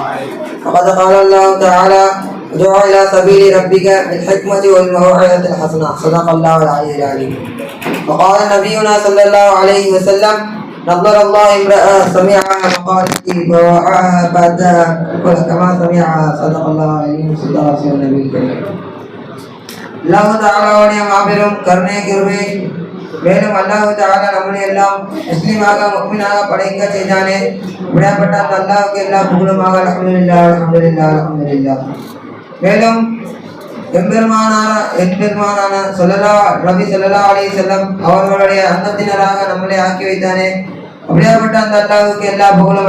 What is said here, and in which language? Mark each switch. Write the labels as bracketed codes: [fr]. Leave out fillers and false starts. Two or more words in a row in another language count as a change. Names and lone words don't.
[ar] فقد قال الله تعالى: ادع إلى سبيل ربك بالحكمة والموعظة الحسنة. صدق الله العلي العظيم. وقال نبينا صلى الله عليه وسلم: نظر الله امرأ سمع مقالتي فوعاها فأداها كما سمعها. صدق الله العظيم. صدق رسول النبي الكريم. [ta] அல்லாஹ் தஆலாவுடைய மாபெரும் கருணை கிருபை, மேலும் அல்லாஹ் தஆலா நம்மளை எல்லாம் முஸ்லிமாக முஃமினாக படைக்க செய்தானே, விடப்பட்ட அந்த அல்லாஹ்வுக்கு எல்லா புகழுமாக. [ar] الحمد لله الحمد لله الحمد لله. [ta] மேலும் எம்பெருமானான நபி [ar] صلى الله عليه وسلم [ta] அவர்களுடைய அங்கத்தினராக நம்மளை ஆக்கி வைத்தானே, அப்படியாப்பட்ட அந்த அல்லாஹ்வுக்கு எல்லா புகழும்.